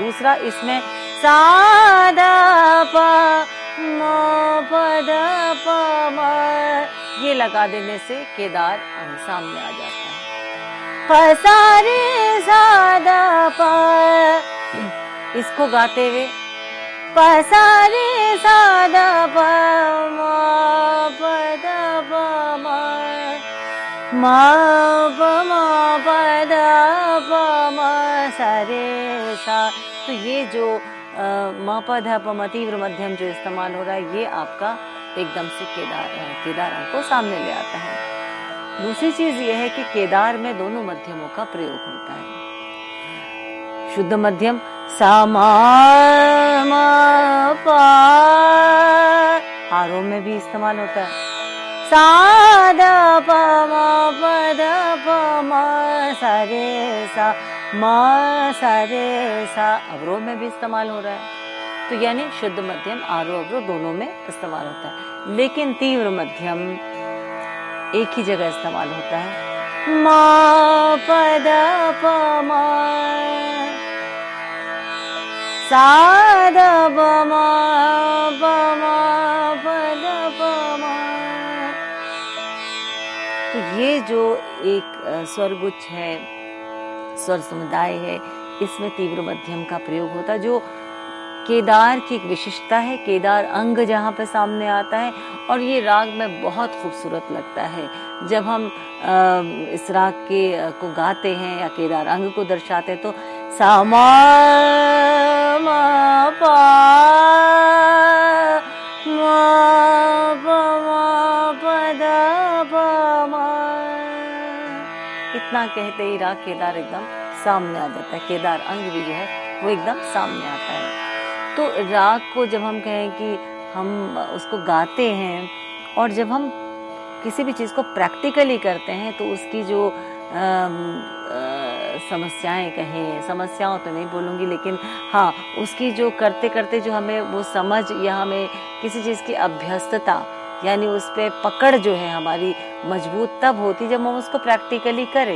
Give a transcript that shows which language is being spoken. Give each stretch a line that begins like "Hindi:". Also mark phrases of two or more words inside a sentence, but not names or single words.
Hindi: दूसरा इसमें सादा प म पद प म, ये लगा देने से केदार अंग सामने आ जाता है। पसारे सादा प, इसको गाते हुए पसारे सादा प म पद प म प म पद प म सारे सा। तो ये जो म पद प म तीव्र मध्यम जो इस्तेमाल हो रहा है, ये आपका एकदम से केदार अंग को सामने ले आता है। दूसरी चीज ये है कि केदार में दोनों मध्यमों का प्रयोग होता है। शुद्ध मध्यम सा म म प, हारों में भी इस्तेमाल होता है। सा द प म प द प म सा रे सा म सा रे सा, अवरोह में भी इस्तेमाल हो रहा है। तो यानी शुद्ध मध्यम आरोह अवरोह दोनों में इस्तेमाल होता है, लेकिन तीव्र मध्यम एक ही जगह इस्तेमाल होता है। म पद प म सा द प म प म पद प म। तो ये जो एक स्वरगुच्छ है, स्वर समुदाय है, इसमें तीव्र मध्यम का प्रयोग होता है, जो केदार की एक विशिष्टता है। केदार अंग जहाँ पे सामने आता है और ये राग में बहुत खूबसूरत लगता है। जब हम इस राग के को गाते हैं या केदार अंग को दर्शाते हैं तो सा म म प म प म प द प म, इतना कहते ही राग केदार एकदम सामने आ जाता है। केदार अंग भी जो है वो एकदम सामने आता है। तो राग को जब हम कहें कि हम उसको गाते हैं और जब हम किसी भी चीज़ को प्रैक्टिकली करते हैं तो उसकी जो समस्याएं कहें, समस्याओं तो नहीं बोलूँगी, लेकिन हाँ उसकी जो करते करते जो हमें वो समझ या हमें किसी चीज़ की अभ्यस्तता यानी उस पर पकड़ जो है हमारी मजबूत तब होती जब हम उसको प्रैक्टिकली करें।